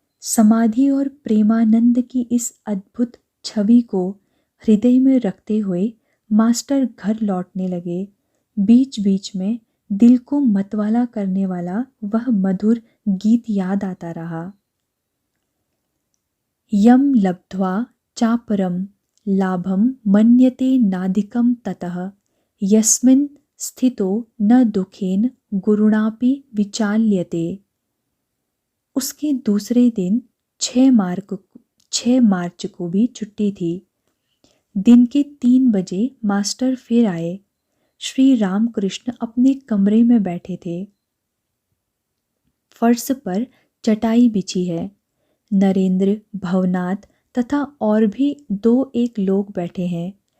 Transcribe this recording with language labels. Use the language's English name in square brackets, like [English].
[Hindi] समाधि और प्रेमानंद की इस अद्भुत छवि को हृदय में रखते हुए मास्टर घर लौटने लगे। बीच बीच में दिल को मतवाला करने वाला वह मधुर गीत याद आता रहा। [Sanskrit] यम लब्ध्वा चापरम लाभम मन्यते नाधिकम ततः यस्मिन् स्थितो न दुखेन गुरुणापि विचाल्यते। [Hindi] उसके दूसरे दिन 6 मार्च को भी छुट्टी थी। दिन के 3 बजे मास्टर फिर आए। श्री रामकृष्ण अपने कमरे में बैठे थे। फर्श पर चटाई बिछी है। नरेंद्र, भवनाथ तथा और भी 2-1 लोग बैठे हैं।